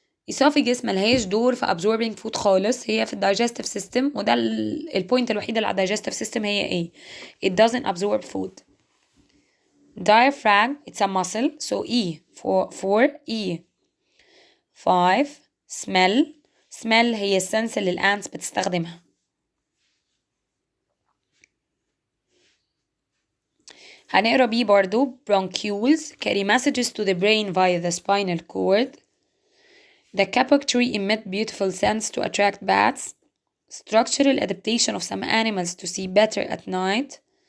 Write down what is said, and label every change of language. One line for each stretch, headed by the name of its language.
Arabic: esophagus ملهاش دور في absorbing food خالص، هي في ال digestive system، وده البوينت الوحيدة اللي على digestive system هي ايه؟
English: it doesn't absorb food. diaphragm it's a muscle so E for E.
Arabic: 5 smell هي السنس اللي الانتس بتستخدمها. هنقرا بيه برضو
English: bronchioles carry messages to the brain via the spinal cord. The capok tree emit beautiful scents to attract bats. Structural adaptation of some animals to see better at night.